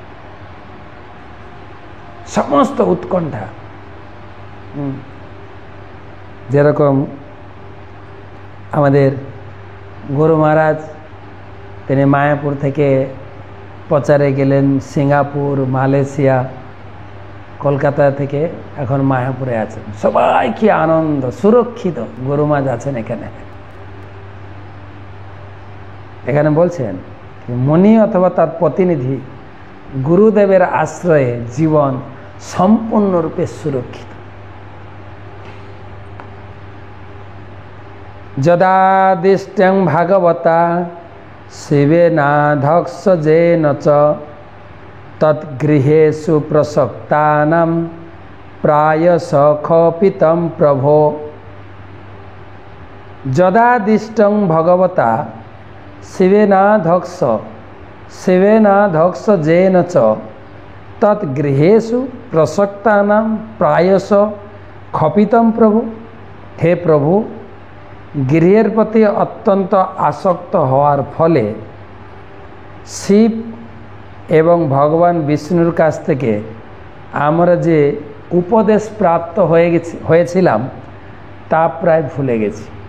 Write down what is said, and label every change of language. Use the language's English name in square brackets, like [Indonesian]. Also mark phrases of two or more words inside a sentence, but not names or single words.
[Bangla] সমস্ত উৎকণ্ঠা, যেরকম আমাদের গুরু মহারাজ তিনি মায়াপুর থেকে প্রচারে গেলেন সিঙ্গাপুর, মালয়েশিয়া, কলকাতা থেকে এখন মায়াপুরে আছেন। সবাই কি আনন্দ, সুরক্ষিত গুরু মহারাজ আছেন এখানে। এখানে বলছেন মুনি অথবা তার প্রতিনিধি গুরুদেবের আশ্রয়ে জীবন সম্পূর্ণরূপে সুরক্ষিত। [Sanskrit] যদাদিষ্টং ভাগবতা শিবেনাধক্সজেন চ তদ্গৃহেষু প্রসক্তানাম প্রায়শ ক্ষপিতম প্রভো। যদাদিষ্টং ভগবতা শিবেনাধক্সজেন চ তদ্গৃহেষু প্রসক্তানাম প্রায়শ ক্ষপিতম প্রভু। [Bangla] হে প্রভু, গৃহের প্রতি অত্যন্ত আসক্ত হওয়ার ফলে শিব এবং ভগবান বিষ্ণুর কাছ থেকে আমরা যে উপদেশ প্রাপ্ত হয়েছিলাম তা প্রায় ভুলে গেছি।